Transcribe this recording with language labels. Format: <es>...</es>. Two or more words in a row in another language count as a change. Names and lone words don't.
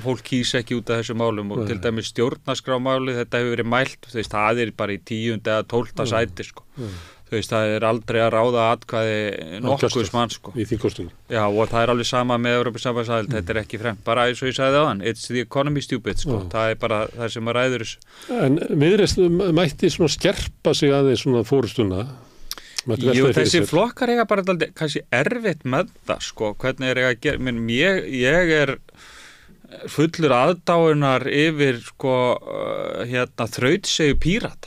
<is>fólk kýs ekki út af þessu málum og til dæmis stjórnarskrámáli þetta hefur verið mælt, það er bara í 10. eða 12. sæti sko. Það er aldrei að ráða atkvæði nokkurs mann sko. Í þingkosningu. Já, og það er alveg sama með Evrópusambandsaðild, þetta er ekki fremd, bara eins og ég sagði áðan,</is> <en>it's the economy stupid sko.</en> <is>Það er bara það sem að ræður þessu. En Viðreisn mætti svona skerpa sig aðeins svona forystuna Jú, þessi flokkar eiga bara kannski erfitt með það, sko, hvernig eiga að gera, ég fullur aðdáunar yfir, sko, þrautsegu Pírata.</is>